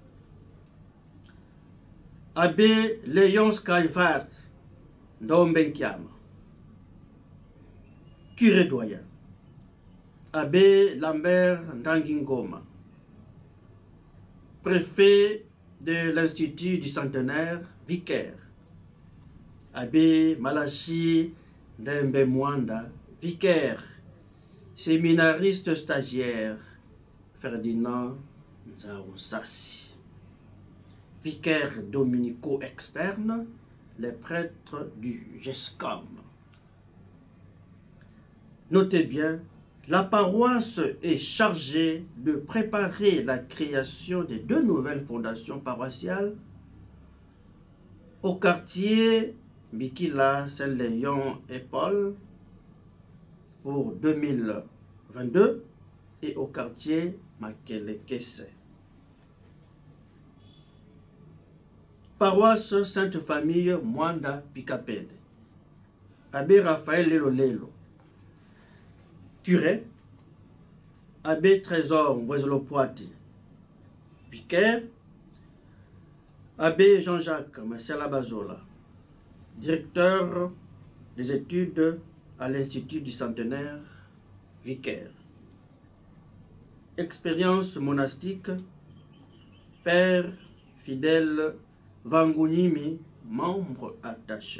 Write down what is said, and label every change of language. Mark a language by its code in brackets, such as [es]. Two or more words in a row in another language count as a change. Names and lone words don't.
[fr] Abbé Léon Skyvart Ndombenkiama, curé doyen. Abbé Lambert Ndangingoma, préfet de l'Institut du Centenaire, vicaire. Abbé Malachi Ndembe Mwanda, vicaire. Séminariste stagiaire, Ferdinand Nzaounsassi. Vicaire dominicaux externe, les prêtres du GESCOM. Notez bien, la paroisse est chargée de préparer la création de 2 nouvelles fondations paroissiales au quartier Bikila, Saint-Léon et Paul pour 2022 et au quartier Makelekese. Paroisse Sainte-Famille Mwanda Pikapede. Abbé Raphaël Lelo, curé. Abbé Trésor Mwezelopoati, vicaire. Abbé Jean-Jacques Marcela Bazola, directeur des études à l'Institut du Centenaire, vicaire. Expérience monastique, père fidèle Vangunimi, membre attaché.